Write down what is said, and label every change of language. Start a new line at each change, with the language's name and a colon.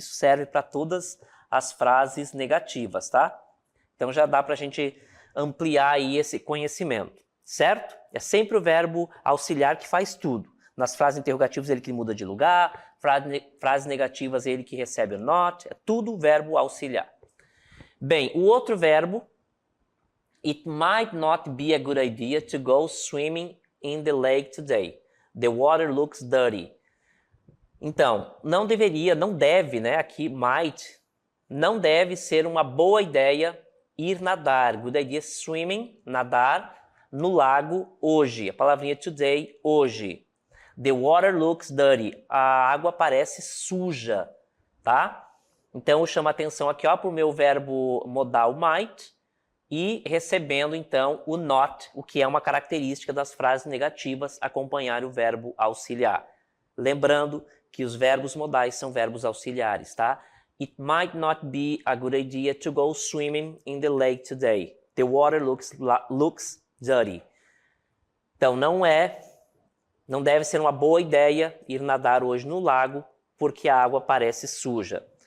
Portuguese: Isso serve para todas as frases negativas, tá? Então, já dá para a gente ampliar aí esse conhecimento, certo? É sempre o verbo auxiliar que faz tudo. Nas frases interrogativas, ele que muda de lugar, frases negativas, ele que recebe o not, é tudo verbo auxiliar. Bem, o outro verbo,
English: it might not be a good idea to go swimming in the lake today. The water looks dirty.
Portuguese: Então, não deveria, não deve, né, aqui, might, não deve ser uma boa ideia ir nadar. Good idea, swimming, nadar, no lago hoje. A palavrinha
English: today,
Portuguese: hoje.
English: The water looks dirty.
Portuguese: A água parece suja, tá? Então, eu chamo a atenção aqui, ó, para o meu verbo modal might e recebendo, então, o not, o que é uma característica das frases negativas, acompanhar o verbo auxiliar. Lembrando que os verbos modais são verbos auxiliares, tá?
English: It might not be a good idea to go swimming in the lake today. The water looks dirty.
Portuguese: Então, não deve ser uma boa ideia ir nadar hoje no lago, porque a água parece suja.